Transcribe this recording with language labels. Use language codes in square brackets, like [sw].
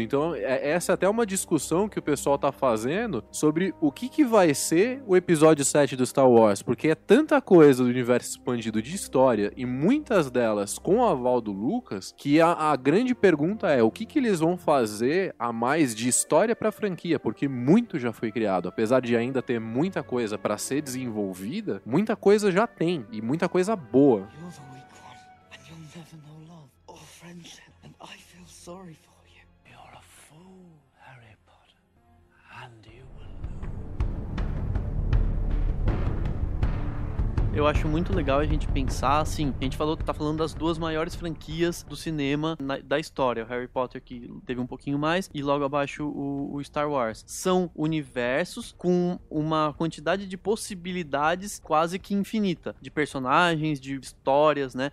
[pt] Então, essa é até uma discussão que o pessoal tá fazendo sobre o que vai ser o episódio 7 do Star Wars, porque é tanta coisa do universo expandido de história, e muitas delas com o aval do Lucas, que a grande pergunta é, o que eles vão fazer a mais de história pra franquia, porque muito já foi criado. Apesar de ainda ter muita coisa pra ser desenvolvida, muita coisa já tem, e muita coisa boa. [en] You're the weak one, and you'll never know love or friendship, and I feel sorry for you. You're a fool, Harry Potter, and you will [pt] Eu acho muito legal a gente pensar, assim, a gente tá falando das duas maiores franquias do cinema da história, o Harry Potter, que teve um pouquinho mais, e logo abaixo o Star Wars. São universos com uma quantidade de possibilidades quase que infinita, de personagens, de histórias, né?